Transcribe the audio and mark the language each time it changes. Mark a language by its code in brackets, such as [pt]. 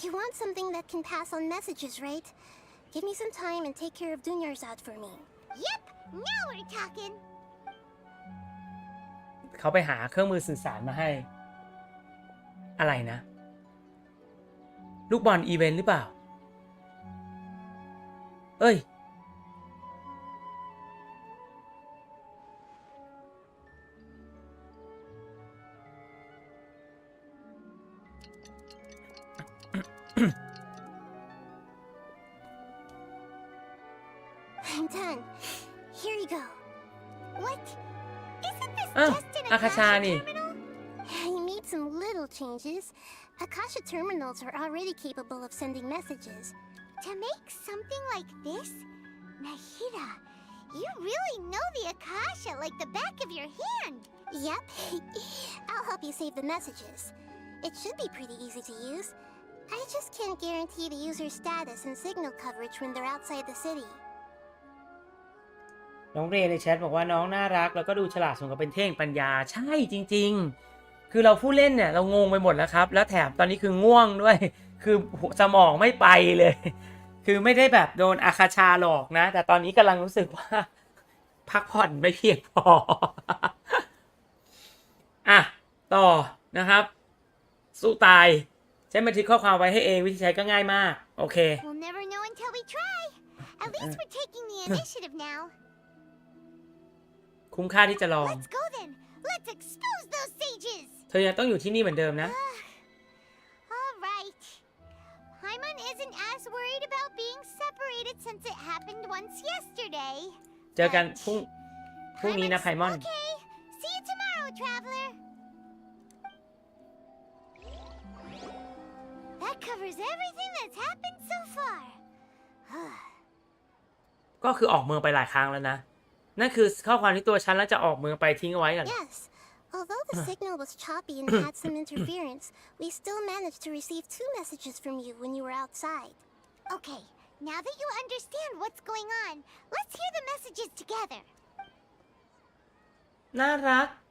[en] You want something that can pass on messages, right? Give me some time and take care of Dunyarzad for me. Yep, now we're talking. [th] เขาไปหาเครื่องมือสื่อสารมาให้ อะไรนะ ลูกบอลอีเวนต์หรือเปล่า เอ้ย [en] I'm done. Here you go. What? Isn't this [th] อ้าว [en] just an [th] อาคาชา [en] Akasha [th] นี่ [en] terminal? I made some little changes. Akasha terminals are already capable of sending messages. To make something like this? Nahida, you really know the Akasha like the back of your hand. Yep. I'll help you save the messages. It should be pretty easy to use. I just can't guarantee the user's status and signal coverage when they're outside the city. [th] น้องเรในแชทบอกว่าน้องน่ารักแล้วก็ดูฉลาดสมกับเป็นเท่งปัญญาใช่จริงๆคือเราผู้เล่นเนี่ยเรางงไปหมดแล้วครับแล้วแถมตอนนี้คือง่วงด้วยคือสมองไม่ไปเลยคือไม่ได้แบบโดนอาคาชาหลอกนะแต่ตอนนี้กำลังรู้สึกว่าพักผ่อนไม่เพียงพออ่ะต่อนะครับสู้ตายใช้บันทึกข้อความไว้ให้เองวิธีใช้ก็ง่ายมากโอเค [en] We'll never know until we try. At least we're taking the initiative now. [th] คุ้มค่าที่จะลอง [en] Let's go then. Let's expose those sages. [th] เธอยังต้องอยู่ที่นี่เหมือนเดิมนะ [en] All right. Paimon isn't as worried about being separated since it happened once yesterday. [th] เจอกันพรุ่งนี้นะไพมอน [en] Okay. See you tomorrow, traveler. That covers everything that's happened so far. [th] ก็คือออกเมืองไปหลายครั้งแล้วนะนั่นคือข้อความที่ตัวฉันแล้วจะออกเมืองไปทิ้งเอาไว้กัน [en] Yes. Although the signal was choppy and had some interference, we still managed to receive 2 messages from you when you were outside. Okay, now that you understand what's going on, let's hear the messages together. [th] น่ารัก